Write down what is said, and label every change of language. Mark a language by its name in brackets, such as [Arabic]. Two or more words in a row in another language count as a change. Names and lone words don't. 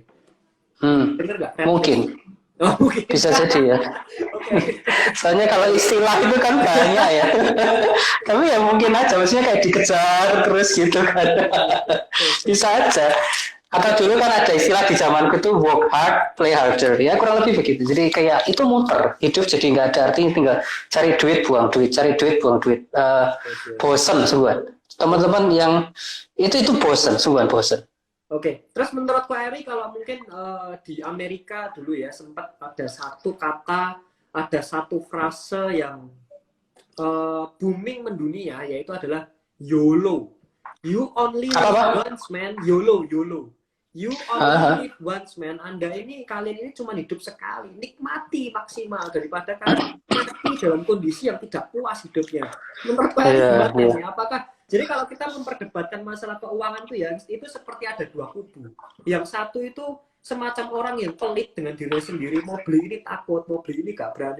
[Indonesian] Dengar nggak? Mungkin. Oh, mungkin. Bisa jadi ya. Oke. Soalnya kalau istilah itu kan banyak ya. Tapi ya mungkin aja, maksudnya kayak dikejar terus gitu kan. Bisa aja. Atau dulu kan ada istilah di zamanku tuh [English] work hard, play harder. [Indonesian] Ya kurang lebih begitu. Jadi kayak itu muter. Hidup jadi nggak ada artinya, tinggal cari duit, buang duit, cari duit, buang duit. Bosen sungguhan. Teman-teman yang itu bosen, sungguhan bosen. Oke, terus menurut Pak Eri kalau mungkin di Amerika dulu ya sempat ada satu kata, ada satu frase yang booming mendunia, yaitu adalah YOLO. [English] You only live once, man. YOLO, YOLO. You only live once, man. [Indonesian] Kalian ini cuma hidup sekali. Nikmati maksimal daripada kalian mati dalam kondisi yang tidak puas hidupnya. Menurut Pak Eri gimana? Apakah jadi kalau kita memperdebatkan masalah keuangan itu seperti ada dua kubu. Yang satu itu semacam orang yang pelit dengan diri sendiri, mau beli ini takut, mau beli ini gak berani.